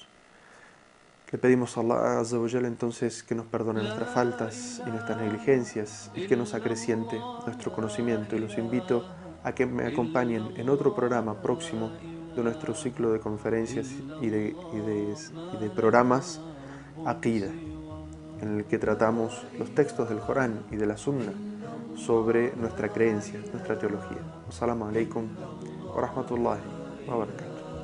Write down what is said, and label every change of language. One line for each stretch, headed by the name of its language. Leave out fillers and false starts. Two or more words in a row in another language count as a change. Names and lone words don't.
Spanish: Le pedimos a Allah
Arabic: عز وجل
Spanish: entonces que nos perdone nuestras faltas y nuestras negligencias y que nos acreciente nuestro conocimiento, y los invito a que me acompañen en otro programa próximo de nuestro ciclo de conferencias y de programas Aqida, en el que tratamos los textos del Corán y de la Sunna sobre nuestra creencia, nuestra teología.
Arabic: السلام عليكم ورحمة الله وبركاته.